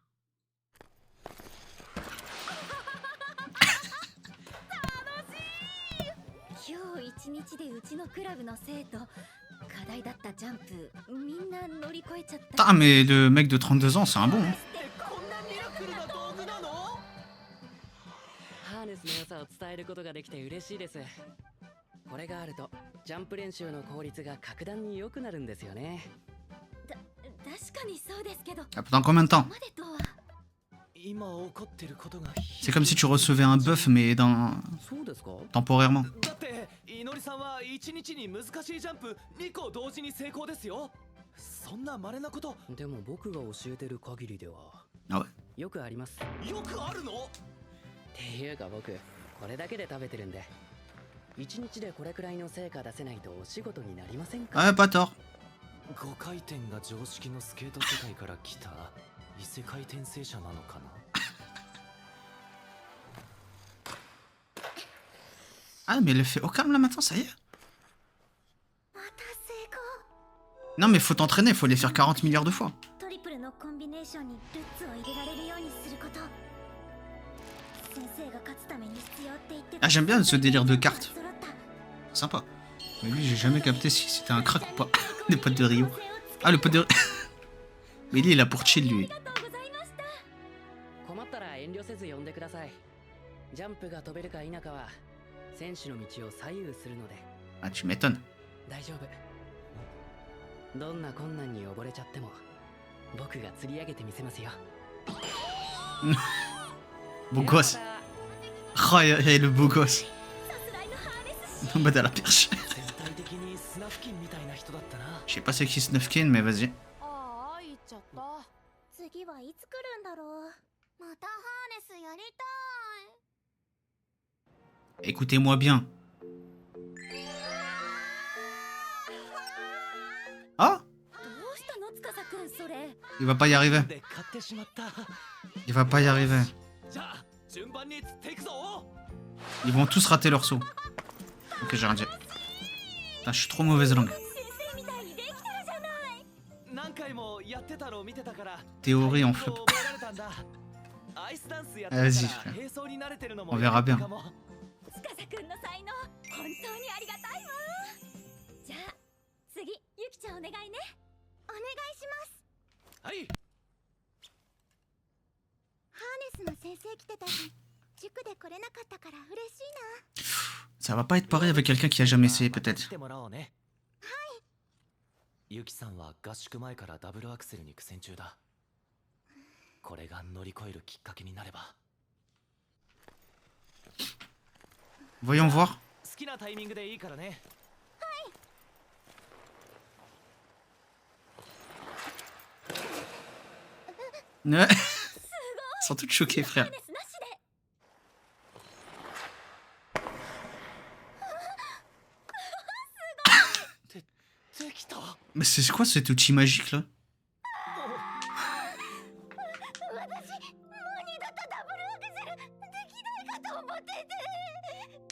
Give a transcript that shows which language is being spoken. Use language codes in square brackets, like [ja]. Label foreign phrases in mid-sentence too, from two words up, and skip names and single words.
[ja] 今日一日でうちのクラブの生徒課題だったジャンプみんな乗り越えちゃった [fr] Putain, mais le mec de 32 ans, c'est un bon. Hein. [ja] こんなミラクルな道具なのハーネスの良さを伝えることができて嬉しいですこれがあるとジャンプ練習の効率が格段に良くなるんですよね確かにそうですけど [fr] Ah, pendant combien de temps? [ja] までとは今起こってることが [fr] C'est comme si tu recevais un buff, mais [ja] そうですか [fr] temporairement. [ja] だっていのりさんは1日に難しいジャンプ2個同時に成功ですよそんな稀なことでも僕が教えてる限りでは [fr] Ah ouais. [ja] よくありますよくあるのっていうか僕これだけで食べてるんで一日でこれくらいの成果出せないとお仕事になりませんか [fr] Ah, pas tort. [ja] 5 回転が常識のスケート世界から来た異世界転生者なのかな [fr] Ah, mais elle fait au calme là maintenant, ça y est. [ja] また成功 [fr] Non, mais faut t'entraîner, faut les faire 40 milliards de fois. [ja] トリプルのコンビネーションにルッツを入れられるようにすること先生が勝つために必要って言ってた [fr] Ah, j'aime bien ce délire de cartes. [ja] 揃った [fr] Sympa. Mais lui, j'ai jamais capté si c'était un crack ou pas. Des potes de Rio. Ah, le pote de... Mais lui, il a pour chill, lui. [ja] ありがとうございました困ったら遠慮せず呼んでくださいジャンプが飛べるか否かは選手の道を左右するので [fr] Ah, tu m'étonnes. [ja] 大丈夫どんな困難に溺れちゃっても僕が釣り上げてみせますよ [fr] Beau gosse. Oh, et le beau gosse. [ja] さすらいのハーネス [fr] En mode à la perche. [ja] 全体的に砂付近みたいな人だったな [fr] Je sais pas c'est qui Snufkin, mais vas-y. [ja] ああ行っちゃった次はいつ来るんだろうまたハーネスやりた [fr] Écoutez-moi bien. Ah, [ja] いどうしたの司くんそれ [fr] il va pas y arriver. [ja] で買ってしまった [fr] Il va pas y arriver. [ja] じゃあ順番に釣っていくぞ [fr] Ils vont tous rater leur saut. Ok, j'ai rien dit. Putain, je suis trop mauvaise langue. [ja] 何回もやってたのを見てたから [fr] Théorie en flop. [ja] 覚えられたんだアイスダンスやってた [fr] Vas-y, [ja] から [fr] frère. [ja] 並走に慣れてるのも [fr] On verra bien. [ja] かも司くんの才能本当にありがたいわ。じゃあ次ゆきちゃんお願いね。お願いします。はいハーネスの先生来てたし塾で来れなかったから嬉しいな。 [fr] Ça va pas être pareil avec quelqu'un qui a jamais essayé, peut-être. [ja] 来てもらおうねはいゆきさんは合宿前からダブルアクセルに苦戦中だこれが乗り越えるきっかけになれば [fr] Voyons voir. [ja] 好きなタイミングでいいからね [fr] Ouais. Ils sont tous choqués, [ja] ハー [fr] frère. [ja] ネスなしで。できた [fr] Mais c'est quoi cet outil magique là? [ja] 私もう二度とダブルアクセルできないかと思ってて。